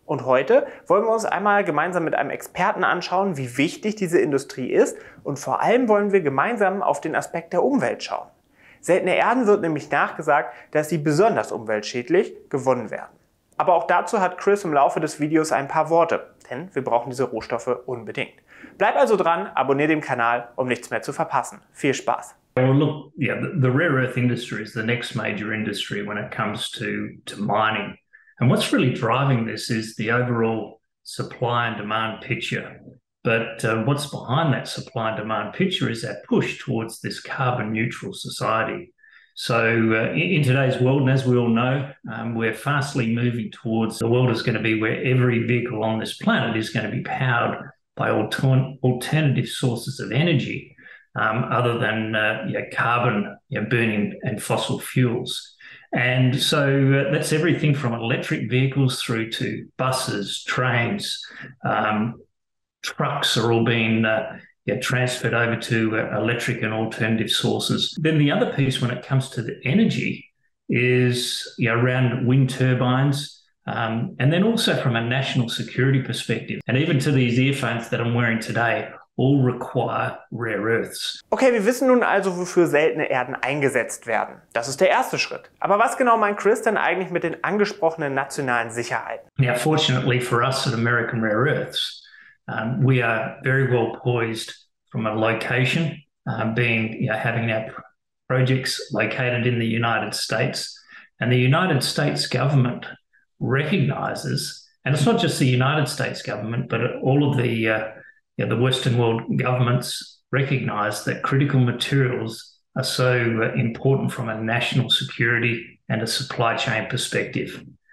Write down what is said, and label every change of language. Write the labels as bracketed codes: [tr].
[de] Und heute wollen wir uns einmal gemeinsam mit einem Experten anschauen, wie wichtig diese Industrie ist, und vor allem wollen wir gemeinsam auf den Aspekt der Umwelt schauen. Seltene Erden wird nämlich nachgesagt, dass sie besonders umweltschädlich gewonnen werden. Aber auch dazu hat Chris im Laufe des Videos ein paar Worte, denn wir brauchen diese Rohstoffe unbedingt. Bleib also dran, abonniere den Kanal, um nichts mehr zu verpassen. Viel Spaß! [en] Well, look, yeah, the rare earth industry is the next major industry when it comes to mining. And what's really driving this is the overall supply and demand picture. But what's behind that supply and demand picture is that push towards this carbon neutral society. So in today's world, and as we all know, we're fastly moving towards the world is going to be where every vehicle on this planet is going to be powered by alternative sources of energy other than carbon burning and fossil fuels. And so that's everything from electric vehicles through to buses, trains, trucks are all being transferred over to electric and alternative sources. Then the other piece when it comes to the energy is around wind turbines, and then also from a national security perspective. And even to these earphones that I'm wearing today, all require rare earths. [de] Okay, wir wissen nun also, wofür seltene Erden eingesetzt werden. Das ist der erste Schritt. Aber was genau meint Chris denn eigentlich mit den angesprochenen nationalen Sicherheiten? [en] Now, fortunately for us at American Rare Earths, we are very well poised from a location, having our projects located in the United States. And the United States government recognizes, and it's not just the United States government, but all of the Western world governments recognize that critical materials are so important from a national security and a supply chain perspective.